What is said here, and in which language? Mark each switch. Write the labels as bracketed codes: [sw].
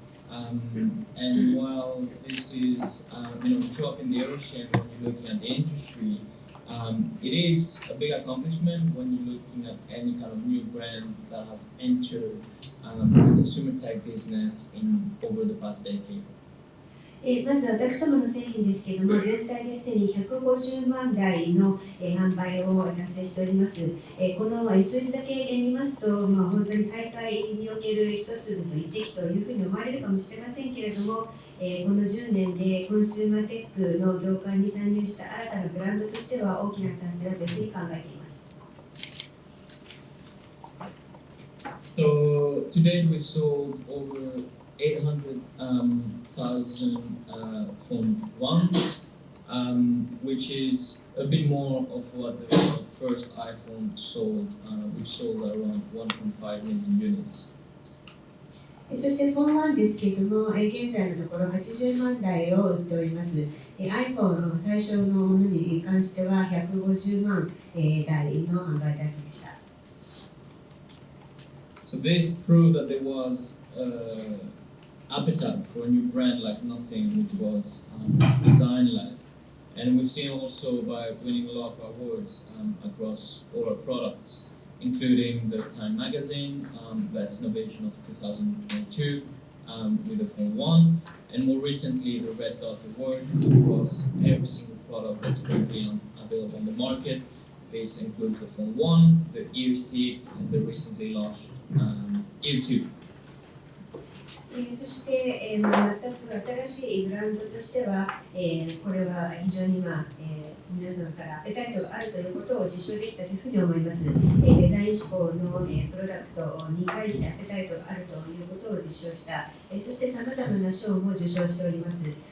[en] And while this is drop in the ocean when you're looking at the industry, it is a big accomplishment when you're looking at any kind of new brand that has entered the consumer tech business in over the past decade. [ja] まず私どもの製品ですけれども、全体ですでに150万台の、販売を達成しております。この、数字だけで見ますと、本当に大会における一粒と一滴というふうに思われるかもしれませんけれども、この10年でコンスーマーテックの業界に参入した新たなブランドとしては大きな達成だというふうに考えています。 [en] So today we sold over 800,000 phone ones, which is a bit more of what the first iPhone sold, which sold around 1.5 million units. [ja] そしてフォン1ですけれども、現在のところ80万台を売っております。 iPhone の最初のものに関しては150万台の販売台数でした。 [en] So this proved that there was appetite for a new brand like nothing, which was design-led. And we've seen also by winning a lot of awards across all our products, including the Time Magazine Best Innovation of 2022 with the Phone 1, and more recently the Red Dot Award across every single product that's currently available on the market. This includes the Phone 1, the Ear Stick, and the recently launched Ear 2. [ja] そして、全く新しいブランドとしては、これは非常に、皆様からアペタイトがあるということを実証できたというふうに思います。デザイン志向の、プロダクトに対してアペタイトがあるということを実証した、そしてさまざまな賞も受賞しております。